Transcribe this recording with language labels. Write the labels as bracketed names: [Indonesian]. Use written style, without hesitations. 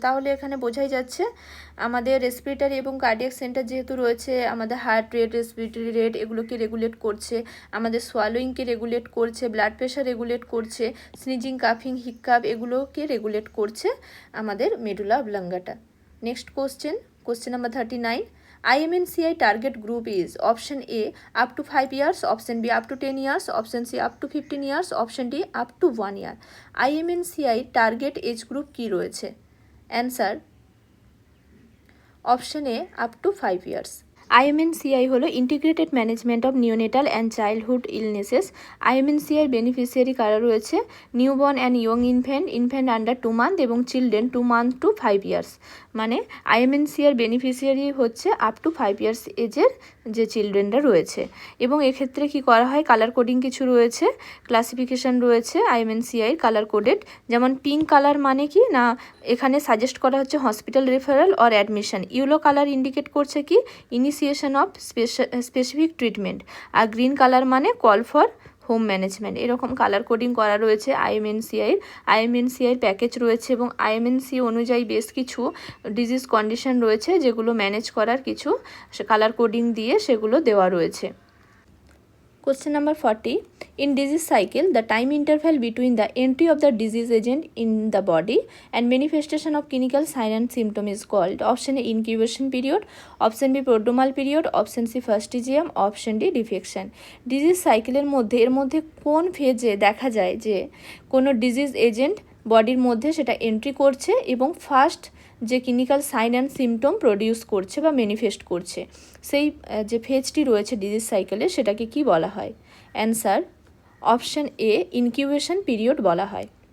[Bangla] তাহলে এখানে বোঝাই যাচ্ছে আমাদের রেসপিরেটরি এবং কার্ডিয়াক সেন্টার যেহেতু রয়েছে, আমাদের হার্ট রেট, রেসপিরেটরি রেট এগুলোকে রেগুলেট করছে, আমাদের সোয়ালোয়িংকে রেগুলেট করছে, ব্লাড প্রেশার রেগুলেট করছে, স্নিজিং, কাফিং, হিকাপ এগুলোকে রেগুলেট করছে আমাদের medulla অবলঙ্গাটা। Next question number 39. [English] IMNCI target group is option A up to 5 years, option B up to 10 years, option C up to 15 years, option D up to 1 year. [Bangla] IMNCI target age group কি রয়েছে? Answer option A [English] Up to 5 years. [Bangla] IMNCI হলো [English] Integrated management of neonatal and childhood illnesses. [Bangla] IMNCI beneficiary কারা রয়েছে? [English] newborn and young infant under 2 month [Bangla] এবং [English] Children 2 month to 5 years. [Bangla] মানে IMNCI beneficiary হচ্ছে up to 5 years এজের যে চিলড্রেনরা রয়েছে, এবং এক্ষেত্রে কি করা হয়, কালার কোডিং কিছু রয়েছে, ক্লাসিফিকেশান রয়েছে IMNCI কালার কোডেড। যেমন পিঙ্ক কালার মানে কি না, এখানে সাজেস্ট করা হচ্ছে [English] Hospital referral or admission. [Bangla] Yellow colour indicate করছে কি [English] initiation of specific treatment, [Bangla] আর green colour মানে [English] Call for home management. [Bangla] এরকম কালার কোডিং করা রয়েছে IMNCI প্যাকেজ রয়েছে, এবং IMNCI অনুযায়ী বেশ কিছু ডিজিজ কন্ডিশন রয়েছে যেগুলো ম্যানেজ করার কিছু কালার কোডিং দিয়ে সেগুলো দেওয়া রয়েছে। [English] Question number 40. In disease cycle, the time interval between the entry of the disease agent in the body and manifestation of clinical sign and symptom is called option A incubation period, option B prodromal period, option C fastigium, option D defection. [Bangla] Disease সাইকেলের মধ্যে এর মধ্যে কোন ফেজে দেখা যায় যে কোনো ডিজিজ এজেন্ট বডির মধ্যে সেটা এন্ট্রি করছে এবং ফার্স্ট যে clinical sign and symptom produce করছে বা ম্যানিফেস্ট করছে, সেই যে ফেজটি রয়েছে ডিজিজ সাইকেলে সেটাকে কি বলা হয়? Answer option A incubation period বলা হয়।